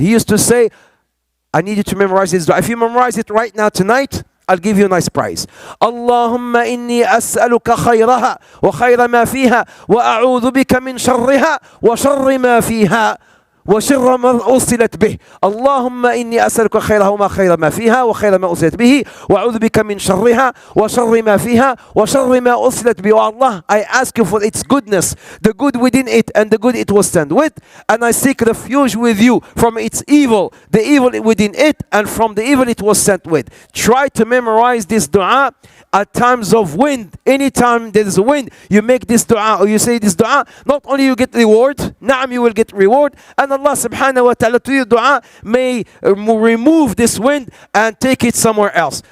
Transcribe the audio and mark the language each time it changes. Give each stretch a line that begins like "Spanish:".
English: He used to say, I need you to memorize this dua. If you memorize it right now tonight, I'll give you a nice prize.
Arabic: Allahumma inni as'aluka khayraha wa khayra ma fiha wa a'udhu bika min sharriha wa sharri ma fiha وشر ما أرسلت به. اللهم إني أسألك خيرها وما خير ما فيها وخير ما أرسلت به وأعوذ بك من شرها وشر ما فيها وشر ما أرسلت به.
English: Oh Allah, I ask you for its goodness, the good within it and the good it was sent with, and I seek refuge with you from its evil, the evil within it and from the evil it was sent with. Try to memorize this dua at times of wind. Anytime there is a wind, you make this dua or you say this dua, not only you get reward, na'am, you will get reward, and Allah subhanahu wa ta'ala to your dua may remove this wind and take it somewhere else.